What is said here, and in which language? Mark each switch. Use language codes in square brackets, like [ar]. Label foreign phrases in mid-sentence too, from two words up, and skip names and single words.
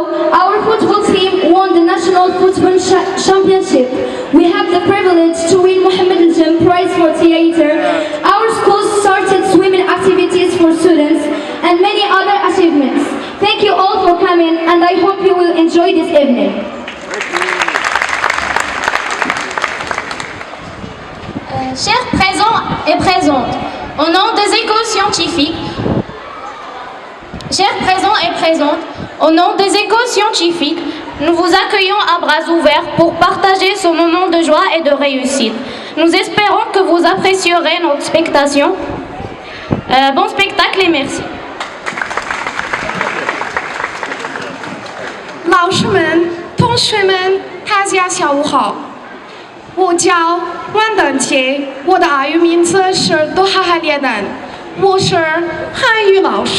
[en] Our football team won the National Football Championship. We have the privilege to win Mohammed Al-Jam Prize for Theater. Our school started swimming activities for students and many other achievements. Thank you all for coming, and I hope you will enjoy this evening. [fr] Chers présents et présentes, au nom des éco-scientifiques, nous vous accueillons à bras ouverts pour partager ce moment de joie et de réussite. Nous espérons que vous apprécierez notre spectacle. Bon spectacle et merci. [zh] 老师们、同学们，大家下午好。我叫万丹杰，我的阿语名字是多哈哈列丹，我是汉语老师。